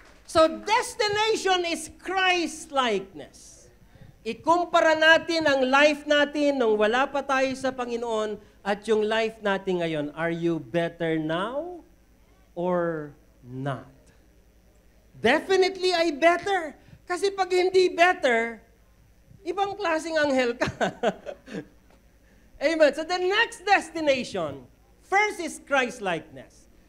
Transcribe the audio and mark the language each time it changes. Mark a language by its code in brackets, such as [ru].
[en] So, destination is Christ-likeness. [tl] Ikumpara natin ang life natin nung wala pa tayo sa Panginoon at yung life natin ngayon. [en] Are you better now or not? [tl] Definitely ay better. Kasi pag hindi better, ibang klaseng anghel ka. Amen. [en] So, the next destination, first is Christ-likeness.